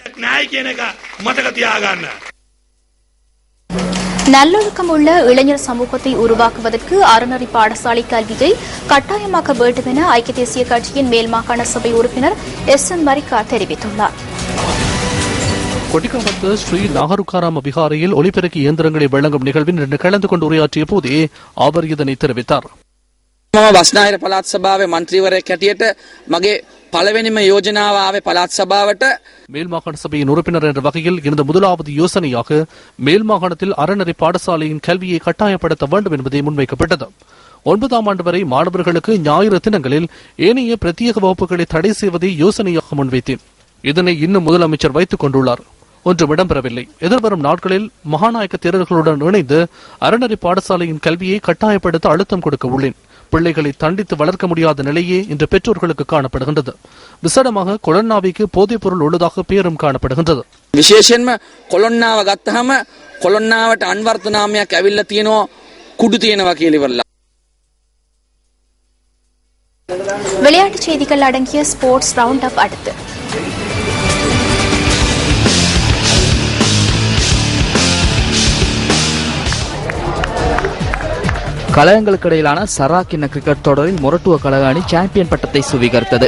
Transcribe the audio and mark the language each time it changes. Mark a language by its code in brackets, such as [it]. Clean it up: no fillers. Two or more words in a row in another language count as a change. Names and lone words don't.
[ta] நல்லொழுக்கம் உள்ள இளைஞர் சமூகத்தை உருவாக்குவதற்கு அறநெறி பாடசாலை கல்வியை கட்டாயமாக்க வேண்டும் என ஐக்கிய தேசிய கட்சியின் மேல் மாகாண சபை உறுப்பினர் எஸ்.எம். மரிக்கா தெரிவித்துள்ளார். கொட்டிக்காமத்து ஸ்ரீ நாகருக்காராம விகாரையில் ஒலிபெருக்கி இயந்திரங்களை வழங்கும் நிகழ்வில் இன்று கலந்து கொண்டு உரையாற்றிய போதே அவர் இதனை தெரிவித்தார். [si] බස්නාහිර පළාත් සභාවේ මන්ත්‍රීවරයෙක් හැටියට මගේ පළවෙනිම යෝජනාව ආවේ පළාත් සභාවට. [ta] மேல் மாகாண சபையின் உறுப்பினர் என்ற வகையில் இருந்த முதலாவது யோசனையாக மேல் மாகாணத்தில் அறநெறி பாடசாலையின் கல்வியை கட்டாயப்படுத்த வேண்டும் என்பதை முன்வைக்கப்பட்டது. 9ஆம் ஆண்டு வரை மாணவர்களுக்கு ஞாயிறு தினங்களில் ஏனைய பிரத்யேக வகுப்புகளை தடை செய்வதை யோசனையாக முன்வைத்தேன். இதனை இன்னும் முதலமைச்சர் வைத்துக் கொண்டுள்ளார். ஒன்றும் இடம்பெறவில்லை. எதிர்வரும் நாட்களில் மகாநாயக்க தேரர்களுடன் இணைந்து அறநெறி பாடசாலையின் கல்வியை கட்டாயப்படுத்த அழுத்தம் கொடுக்க உள்ளேன். பிள்ளைகளை தண்டித்து வளர்க்க முடியாத நிலையே இன்று பெற்றோர்களுக்கு காணப்படுகின்றது. விசேடமாக கொலன்னாவிக்கு போதைப் பொருள் உள்ளதாக பேரும் காணப்படுகின்றது. [si] විශේෂයෙන්ම කොළොන්නාව ගත්තහම කොළොන්නාවට අන්වර්ථ නාමයක් ඇවිල්ලා තියෙනවා කුඩු තියෙනවා කියලා ඉවරලා. [ta] விளையாட்டுச் செய்திகள் அடங்கிய ஸ்போர்ட்ஸ் ரவுண்ட் அப் அடுத்து. கழகங்களுக்கு இடையிலான சராக்கிண்ண கிரிக்கெட் தொடரில் மொரட்டுவ கழகாணி சாம்பியன் பட்டத்தை சுவீகரித்தது.